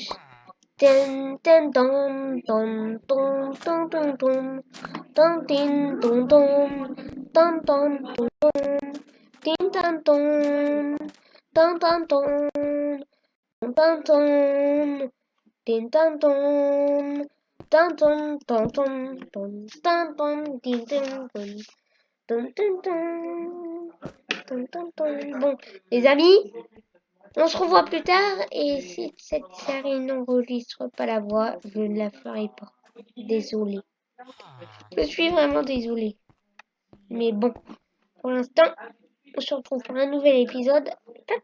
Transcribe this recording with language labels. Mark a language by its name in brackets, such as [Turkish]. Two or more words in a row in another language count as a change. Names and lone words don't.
[French] Ten ten tom tom tom tom tom tom tom tin tom tom tom tom tom tom tin tam tom tom tom tom tom tom tom tin tam tom tom tom tom tom tom tom tom tin tam tom tom tom tom tom tom. Bon, les amis, on se revoit plus tard et si cette série n'enregistre pas la voix, je ne la ferai pas. Désolée. Je suis vraiment désolée. Mais bon, pour l'instant, on se retrouve pour un nouvel épisode.